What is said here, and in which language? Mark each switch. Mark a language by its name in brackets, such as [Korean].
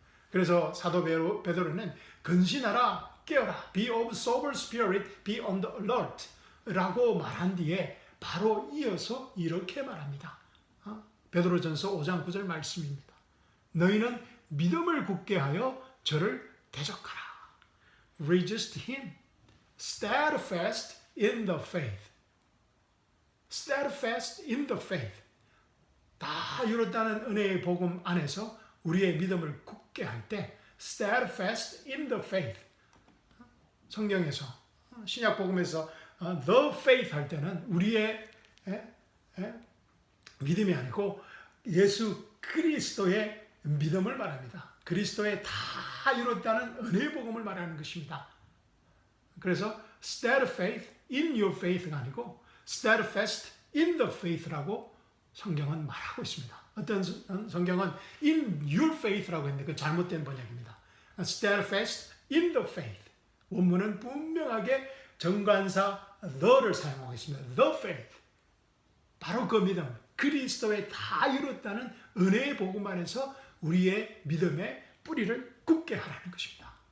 [Korean] 그래서 사도 베드로는 근신하라 깨어라, [English] be of sober spirit, be on the alert [Korean] 라고 말한 뒤에 바로 이어서 이렇게 말합니다. 베드로전서 5장 9절 말씀입니다. 너희는 믿음을 굳게 하여 저를 대적하라. [English] Resist him, steadfast in the faith. Steadfast in the faith. [Korean] 다 이뤘다는 은혜의 복음 안에서 우리의 믿음을 굳게 할 때 [English] steadfast in the faith. [Korean] 성경에서, 신약 복음에서 [English] the faith [Korean] 할 때는 우리의 믿음이 아니고 예수 그리스도의 믿음을 말합니다. 그리스도의 다 이뤘다는 은혜의 복음을 말하는 것입니다. 그래서 [English] steadfast in your faith [Korean] 가 아니고 [English] steadfast in the faith [Korean] 라고 성경은 말하고 있습니다. 어떤 성경은 [English] in your faith [Korean] 라고 했는데 그 잘못된 번역입니다. [English] steadfast in the faith. [Korean] 원문은 분명하게 정관사 the를 사용하고 있습니다. [English] the faith. [Korean] 바로 그 믿음, 그리스도의 다 이뤘다는 은혜의 복음 안에서 우리의 믿음의 뿌리를 굳게 하라는 것입니다.